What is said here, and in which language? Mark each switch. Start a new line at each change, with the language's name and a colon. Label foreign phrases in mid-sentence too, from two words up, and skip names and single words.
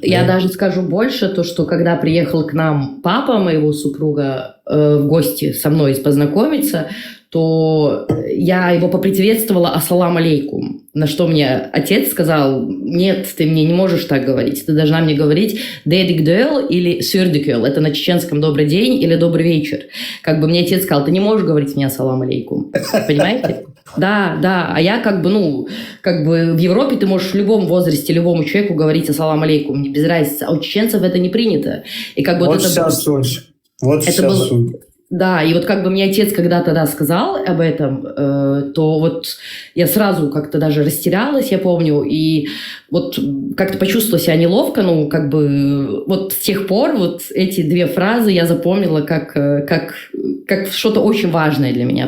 Russian: Я даже скажу больше, то, что когда приехал к нам папа моего супруга в гости со мной познакомиться, то я его поприветствовала
Arabic: «السلام عليكم»,
Russian: на что мне отец сказал: нет, ты мне не можешь так говорить, ты должна мне говорить «дедикдел» или «сюрдикел», это на чеченском «добрый день» или «добрый вечер». Как бы мне отец сказал: ты не можешь говорить мне
Arabic: «السلام عليكم»,
Russian: понимаете? Да, а я в Европе ты можешь в любом возрасте любому человеку говорить
Arabic: «السلام عليكم»,
Russian: без разницы, а у чеченцев это не принято. И как бы вот вся суть. Вот вся суть. Да, и вот как бы мне отец когда-то сказал об этом, то вот я сразу как-то даже растерялась, я помню, и вот как-то почувствовала себя неловко, вот с тех пор вот эти две фразы я запомнила как что-то очень важное для меня.